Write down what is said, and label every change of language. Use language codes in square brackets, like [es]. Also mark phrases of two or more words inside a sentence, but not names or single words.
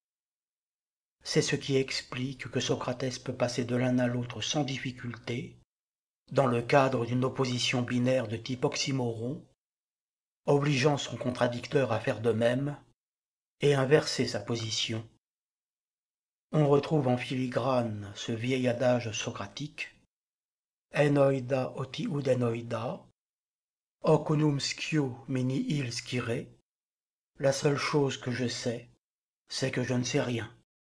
[fr] C'est ce qui explique que Socrate peut passer de l'un à l'autre sans difficulté, dans le cadre d'une opposition binaire de type oxymoron, obligeant son contradicteur à faire de même et inverser sa position. On retrouve en filigrane ce vieil adage socratique [el] ἓν οἶδα ὅτι οὐδὲν οἶδα, [la] hoc unum scio meni il scire. [fr] La seule chose que je sais, c'est que je ne sais rien.